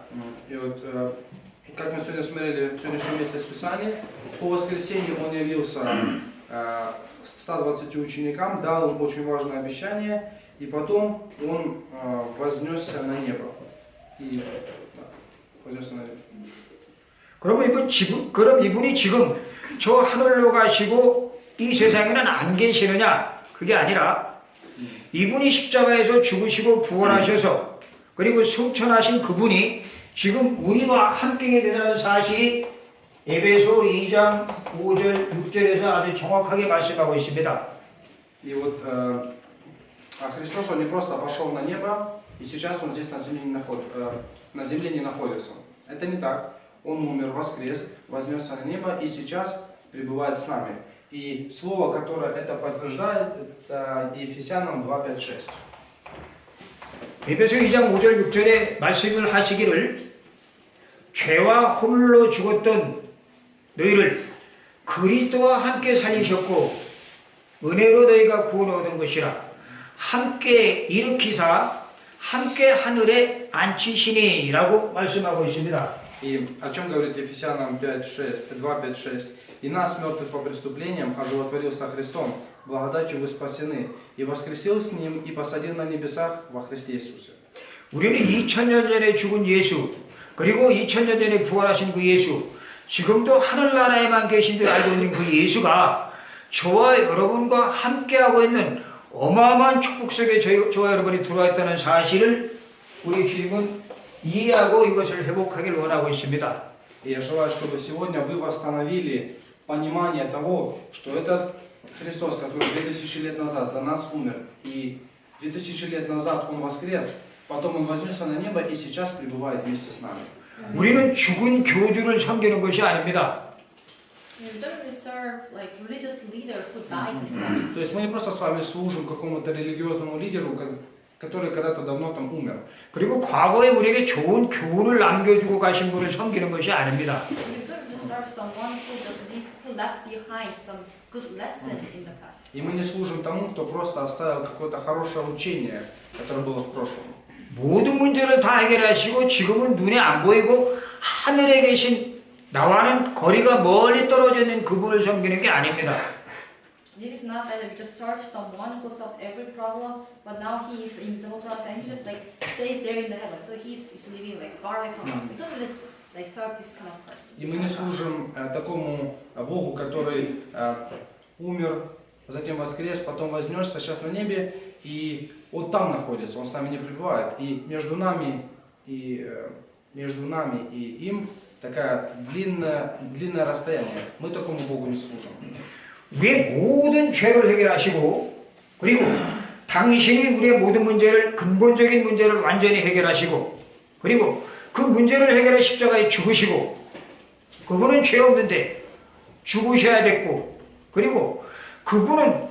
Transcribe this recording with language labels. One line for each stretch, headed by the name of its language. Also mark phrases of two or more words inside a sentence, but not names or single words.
Russian: И вот, как мы сегодня смотрели в сегодняшнем месте Писания, по воскресенью Он явился 120 ученикам, дал им очень важное обещание, и потом Он вознесся на небо. И вознесся на небо.
Korean: 그럼 이분이 지금 저 하늘로 가시고 이 세상에는 안 계시느냐? 그게 아니라 이분이 십자가에서 죽으시고 부활하셔서 그리고 승천하신 그분이 지금 우리와 함께 되는 사실이 에베소 2장 5절 6절에서 아주 정확하게 말씀하고 있습니다.
Russian: И вот Христос, Он не просто пошел на небо, и сейчас Он здесь на земле не находится. Это не так. Он умер, воскрес, вознесся на небо, и сейчас пребывает с нами. И слово, которое это подтверждает, это Ефесянам 2:5-6.
Korean: 에베소 2장 5절 6절에 말씀을 하시기를 죄와 홀로 죽었던 너희를 그리스도와 함께 살리셨고 은혜로 너희가 구원을 얻은 것이라 함께 일으키사 함께 하늘에 앉히시니라고 말씀하고 있습니다.
Russian: И о чем говорит Ефесянам 2:5-6? «И нас, мертвых по преступлениям, оживотворил со Христом, благодатью вы спасены, и воскресил с Ним, и посадил на небесах во Христе Иисусе».
Korean: 우리는 2000년 전에 죽은 예수 그리고 2000년 전에 부활하신 그 예수 지금도 하늘나라에만 계신 줄 알고 있는 그 예수가 저와 여러분과 함께하고 있는 어마어마한 축복 속에 저와 여러분이 들어와 있다는 사실을 우리 주님은 이해하고 이것을 회복하길 원하고 있습니다.
Russian: И я желаю, чтобы сегодня вы восстановили понимание того, что этот Христос, который 2000 лет назад за нас умер, и 2000 лет назад Он воскрес, потом Он вознесся на небо и сейчас пребывает вместе с нами.
Korean: 우리는 죽은 교주를 섬기는 것이 아닙니다.
English: You don't really serve like religious leaders who died before.
Russian: То есть мы не просто с вами служим какому-то религиозному лидеру, который когда-то давно там умер.
Korean: 그리고 과거에 우리에게 좋은 교훈을 남겨주고 가신 분을 섬기는 것이 아닙니다.
English: You don't just serve someone who left behind some good lesson in the past.
Russian: И мы не служим тому, кто просто оставил какое-то хорошее учение, которое было в прошлом.
Korean: 모든 문제를 다 해결하시고 지금은 눈에 안 보이고 하늘에 계신 나와는 거리가 멀리 떨어져 있는 그분을 섬기는 게 아닙니다.
English: It is not that we just serve someone who solved every problem, but now he is invisible to us and he just like stays there in the heaven. So he is living like far away from us. We don't really like serve this kind of person.
Russian: И мы не служим такому Богу, который умер, затем воскрес, потом вознесся, сейчас на небе, и Он там находится, Он с нами не пребывает. И между нами и им такое длинное расстояние. Мы такому Богу не служим.
Korean: 우리의 모든 죄를 해결하시고 그리고 당신이 우리의 모든 문제를 근본적인 문제를 완전히 해결하시고 그리고 그 문제를 해결해 십자가에 죽으시고 그분은 죄 없는데 죽으셔야 됐고 그리고 그분은